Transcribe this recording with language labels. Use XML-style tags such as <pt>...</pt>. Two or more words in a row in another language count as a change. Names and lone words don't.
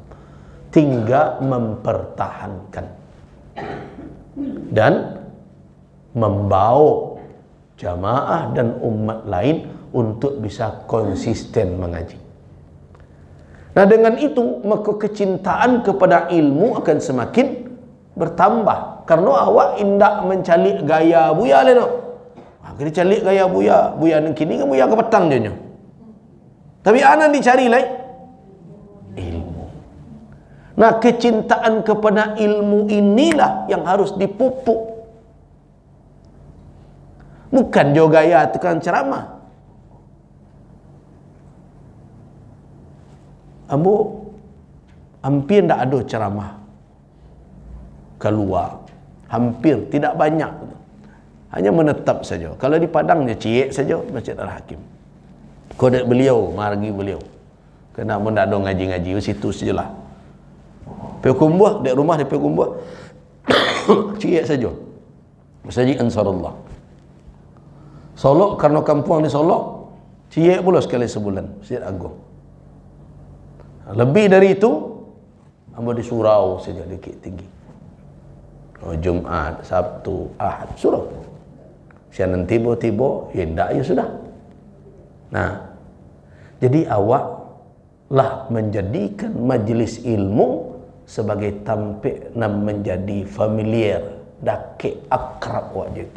<id>Tinggal mempertahankan dan membawa jamaah dan umat lain untuk bisa konsisten mengaji. Nah, dengan itu maka kecintaan kepada ilmu akan semakin bertambah.</id> <min>Karena awak indak mencalik gaya buya le no. Kita calik gaya buya, buya nang kini kan buya ke petang je nyo. Tapi anak dicari lai ilmu.</min> <id>Nah, kecintaan kepada ilmu inilah yang harus dipupuk.</id> <min>Bukan jo gaya tukang ceramah.</min> <id>Ambo hampir tidak ada ceramah keluar, hampir tidak banyak, hanya menetap saja.</id> <min>Kalau di Padang dia ciek saja Masjid Al-Hakim. Kodek beliau, margi beliau. Kena pun tak ada ngaji-ngaji, situ sajalah. Pergi kumbuh, dek rumah dia pergi kumbuh, ciek saja. Masjid Ansarullah. Solok, karena kampung di Solok, ciek pula sekali sebulan, Masjid Agung. Lebih dari itu, ambo di surau saja dikit tinggi.</min> <id>Oh, Jumat, Sabtu, Ahad, surau.</id> <min>Sianan tiba-tiba, ya tidak, ya sudah. Nah, jadi awak lah menjadikan majlis ilmu sebagai tampik dan menjadi familiar, dake akrab wajah itu.</min>